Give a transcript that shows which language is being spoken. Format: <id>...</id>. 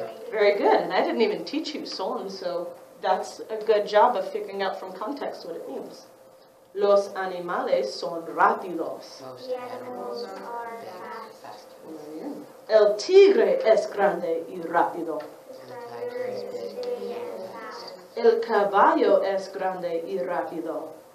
<en>Very good. And I didn't even teach you son, so that's a good job of figuring out from context what it means.</en> <es>Los animales son rápidos.</es> <en>Most animals are fast.</en> <es>Muy bien. El tigre es grande y rápido.</es> <en>The tiger is big and fast.</en> <es>El caballo es grande y rápido.</es>